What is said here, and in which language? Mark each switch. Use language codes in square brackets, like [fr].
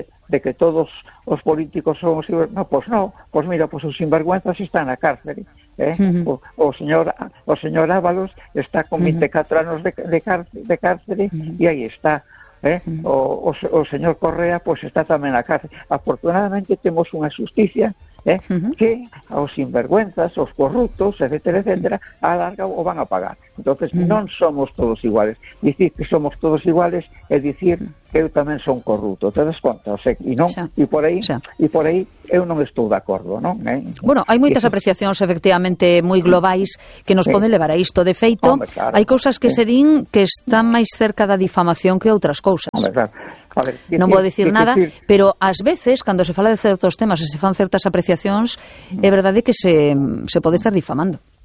[gl] De que todos os políticos son... Pois os sinvergüenzas están na cárcel. O señor Ábalos está con 24 anos de cárcel e aí está. O señor Correa pois está tamén na cárcel. Afortunadamente temos unha justicia [es] que a los sinvergüenzas, los corruptos, etcétera, etcétera, a larga o van a pagar. [gl] Entonces, non somos todos iguales. Dicir que somos todos iguales é dicir que eu tamén son corrupto. Te das conta, o sea, e non, e por aí, e por aí eu non estou de acordo, non? Bueno, hai moitas apreciacións efectivamente moi globais que nos poden levar a isto. De feito, claro, hai cousas que se din que están máis cerca da difamación que outras cousas. Non vou dicir nada, pero ás veces, cando se fala de certos temas e se fan certas apreciacións, é verdade que se pode estar difamando.